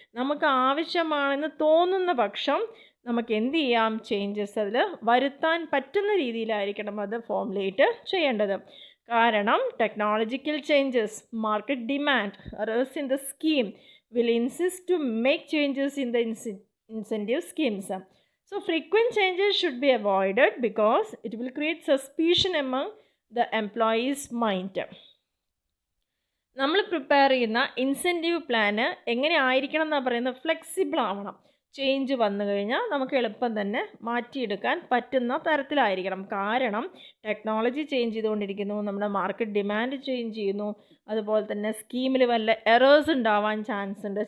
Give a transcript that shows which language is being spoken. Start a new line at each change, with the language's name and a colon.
Malayalam: നമുക്ക് ആവശ്യമാണെന്ന് തോന്നുന്ന പക്ഷം നമുക്ക് എന്ത് ചെയ്യാം? ചേഞ്ചസ് അതിൽ വരുത്താൻ പറ്റുന്ന രീതിയിലായിരിക്കണം അത് ഫോർമുലേറ്റ് ചെയ്യേണ്ടത്. കാരണം
English: Technological changes, market demand, arrears in the scheme will insist to make changes in the incentive schemes. So frequent changes should be avoided because it will create suspicion among the employees' mind.
Malayalam: നമ്മൾ prepare ചെയ്യുന്ന incentive plan എങ്ങനെ ആയിരിക്കണം എന്നാണ് പറയുന്നത്? Flexible ആവണം. Change വന്നു കഴിഞ്ഞാൽ നമുക്ക് എളുപ്പം തന്നെ മാറ്റിയെടുക്കാൻ പറ്റുന്ന തരത്തിലായിരിക്കണം. കാരണം ടെക്നോളജി ചേഞ്ച് ചെയ്തുകൊണ്ടിരിക്കുന്നു, നമ്മുടെ മാർക്കറ്റ് ഡിമാൻഡ് ചേഞ്ച് ചെയ്യുന്നു, അതുപോലെ തന്നെ സ്കീമിൽ വല്ല എറേഴ്സ് ഉണ്ടാവാൻ ചാൻസ് ഉണ്ട്.